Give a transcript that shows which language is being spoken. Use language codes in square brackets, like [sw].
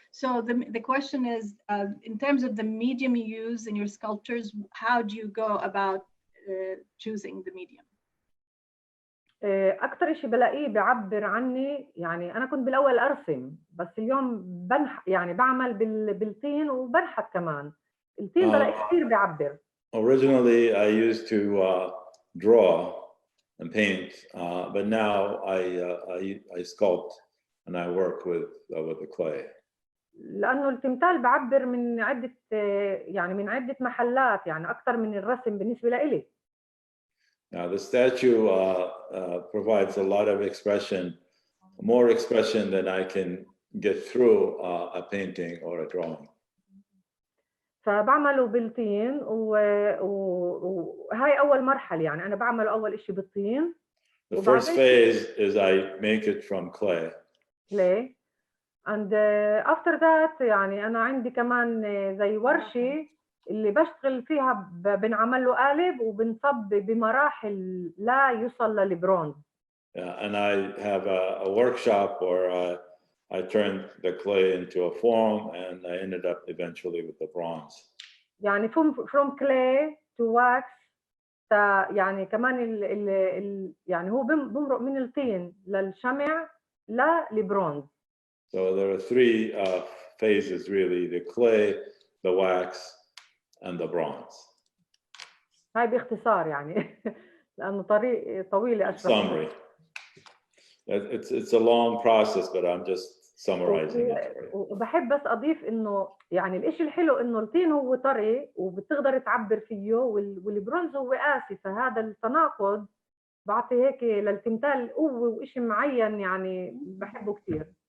[en] So the question is, in terms of the medium you use in your sculptures, how do you go about choosing the medium? [ar] أكتر شيء بلاقيه بيعبر عني، يعني أنا كنت بالأول أرسم بس اليوم يعني بعمل بالطين وبنحت كمان. الطين بلاقيه كثير بيعبر. [en] Originally I used to draw and paint, but now I sculpt and I work with the clay. [ar] لأنه التمثال بعبر من عدة يعني من عدة محلات، يعني أكثر من الرسم بالنسبة لإلي. [en] Now the statue provides a lot of expression, more expression than I can get through a painting or a drawing. [ar] فبعمله بالطين وهاي أول مرحلة، يعني أنا بعمله أول إشي بالطين. [en] The first phase is I make it from clay. Clay. And after that [ar] يعني أنا عندي كمان زي ورشة اللي بشتغل فيها بنعمل له قالب وبنصب بمراحل لا يوصل للبرونز. [en] And I have a workshop where I turned the clay into a form and I ended up eventually with the bronze. [ar] يعني [en] from clay to wax [ar] يعني كمان يعني هو بمرق من الطين للشمع للبرونز. [en] So there are three phases really: the clay, the wax, and the bronze. [ar] هاي باختصار يعني لأنه طريق طويل أشرح. [en] Summary. It's a long process, but I'm just summarizing it. [ar] وبحب بس أضيف إنه يعني الإشي الحلو إنه الطين هو طري وبتقدر تعبر فيه والبرونز هو قاسي، فهذا التناقض بعطي هيك للتمثال قوة وإشي معين يعني بحبه كثير.